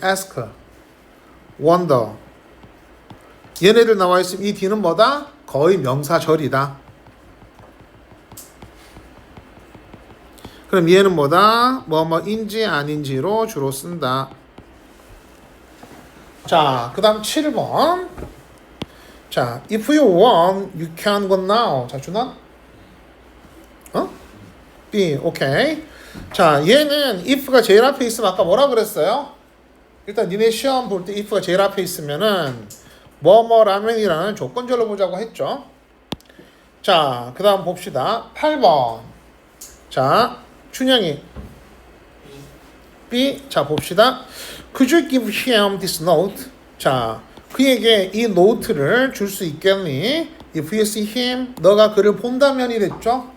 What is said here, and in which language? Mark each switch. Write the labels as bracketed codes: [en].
[en] ask, wonder. [ko] 얘네들 나와 있으면 이 뒤는 뭐다? 거의 명사절이다. 그럼 얘는 뭐다? 뭐뭐인지 아닌지로 주로 쓴다. 자, 그 다음 7번. [en] 자, if you want, you can go now. [ko] 자, 준아? B, 오케이. 자, 얘는 if가 제일 앞에 있으면 아까 뭐라 그랬어요? 일단 니네 시험 볼 때 if가 제일 앞에 있으면은 뭐뭐라면이라는 조건절로 보자고 했죠. 자, 그 다음 봅시다. 8번. 자, 춘영이. B. 자, 봅시다. [en] Could you give him this note? [ko] 자, 그에게 이 노트를 줄 수 있겠니? [en] If you see him, [ko] 너가 그를 본다면이 됐죠?